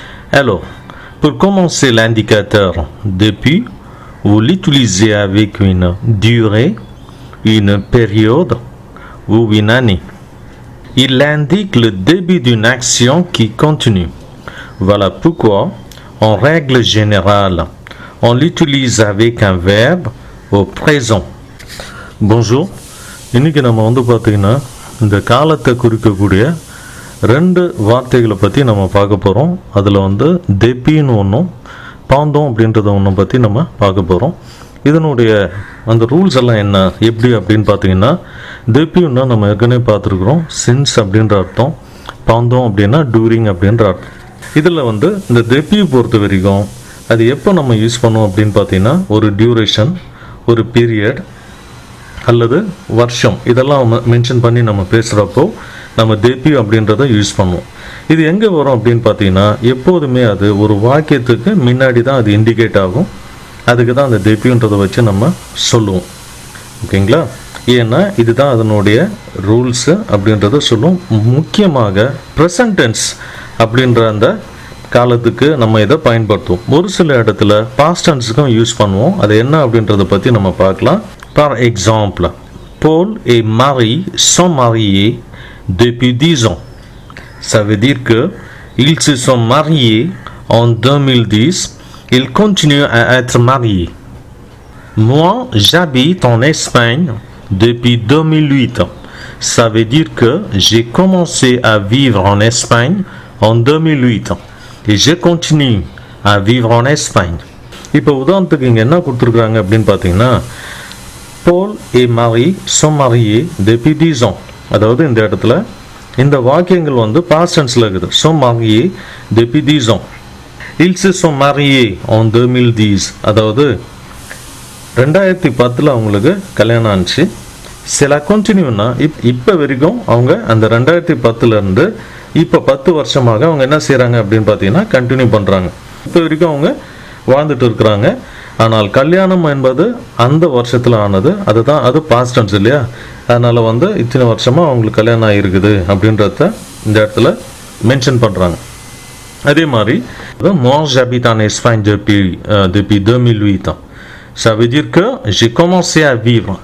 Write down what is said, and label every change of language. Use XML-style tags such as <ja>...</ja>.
<fr>Alors, pour commencer l'indicateur depuis, vous l'utilisez avec une durée, une période ou une année. Il indique le début d'une action qui continue. Voilà pourquoi, en règle générale, on l'utilise avec un verbe au présent. Bonjour.</fr> <ta>இன்னைக்கு நம்ம பார்த்தீங்கன்னா இந்த காலத்தை குறிக்கக்கூடிய ரெண்டு வார்த்தைகளை பற்றி நம்ம பார்க்க போகிறோம். அதில் டெப்பின்னு ஒன்றும் பாந்தோம் அப்படின்றத ஒன்றும் பற்றி நம்ம பார்க்க போகிறோம். இதனுடைய அந்த ரூல்ஸ் எல்லாம் என்ன எப்படி அப்படின்னு பார்த்தீங்கன்னா, டெப்பின்னா நம்ம ஏற்கனவே பார்த்துருக்குறோம், சின்ஸ் அப்படின்ற அர்த்தம், பாந்தோம் அப்படின்னா டூரிங் அப்படின்ற அர்த்தம். இதில் இந்த டெப்பியை பொறுத்த வரைக்கும் அது எப்போ நம்ம யூஸ் பண்ணுவோம் அப்படின்னு பார்த்தீங்கன்னா, ஒரு டியூரேஷன், ஒரு பீரியட் அல்லது வருஷம் இதெல்லாம் மென்ஷன் பண்ணி நம்ம பேசுகிறப்போ நம்ம டெப்பி அப்படின்றத யூஸ் பண்ணுவோம். இது எங்கே வரும் அப்படின்னு பார்த்தீங்கன்னா, எப்போதுமே அது ஒரு வாக்கியத்துக்கு முன்னாடி தான் அது இண்டிகேட் ஆகும். அதுக்கு தான் அந்த டெப்பின்றதை வச்சு நம்ம சொல்லுவோம். ஓகேங்களா? ஏன்னா இதுதான் அதனுடைய ரூல்ஸு அப்படின்றத சொல்லுவோம். முக்கியமாக ப்ரெசன்ட் டென்ஸ் அப்படின்ற அந்த காலத்துக்கு நம்ம இதை பயன்படுத்துவோம். ஒரு சில இடத்துல பாஸ்ட் டென்ஸுக்கும் யூஸ் பண்ணுவோம். அது என்ன அப்படின்றத பற்றி நம்ம பார்க்கலாம்.</ta> <fr>Par exemple, Paul et Marie sont mariés depuis 10 ans. Ça veut dire que ils se sont mariés en 2010. Ils continuent à être mariés. Moi, j'habite en Espagne depuis 2008. Ça veut dire que j'ai commencé à vivre en Espagne en 2008. Et je continue à vivre en Espagne.</fr> <ta>இப்போ உதாரணத்துக்கு இங்கே என்ன கொடுத்துருக்குறாங்க அப்படின்னு பார்த்தீங்கன்னா,</ta> <fr>Paul et Marie sont mariés depuis 10 ans.</fr> <ta>அதாவது இந்த இடத்துல இந்த வாக்கியங்கள் past tenseல இருக்குது.</ta> <fr>sont mariés depuis 10 ans. Ils se sont mariés en 2010.</fr> <ta>அதாவது 2010 அவங்களுக்கு கல்யாணம் ஆச்சு. சில கண்டினியூனா இப்போ வரைக்கும் அவங்க அந்த 2010 இருந்து இப்போ 10 வருஷமாக அவங்க என்ன செய்கிறாங்க அப்படின்னு பார்த்தீங்கன்னா கண்டினியூ பண்ணுறாங்க. இப்போ வரைக்கும் அவங்க வாழ்ந்துட்டு இருக்கிறாங்க. ஆனால் கல்யாணம் என்பது அந்த வருஷத்தில் ஆனது, அதுதான் அது பாஸ்ட் டென்ஸ் இல்லையா? அதனால் இத்தனை வருஷமாக அவங்களுக்கு கல்யாணம் ஆகிருக்குது அப்படின்றத இந்த இடத்துல மென்ஷன் பண்ணுறாங்க. அதே மாதிரி</ta> <fr>moi j'habite en Espagne depuis 2008. Ça veut dire que j'ai commencé à vivre.</fr>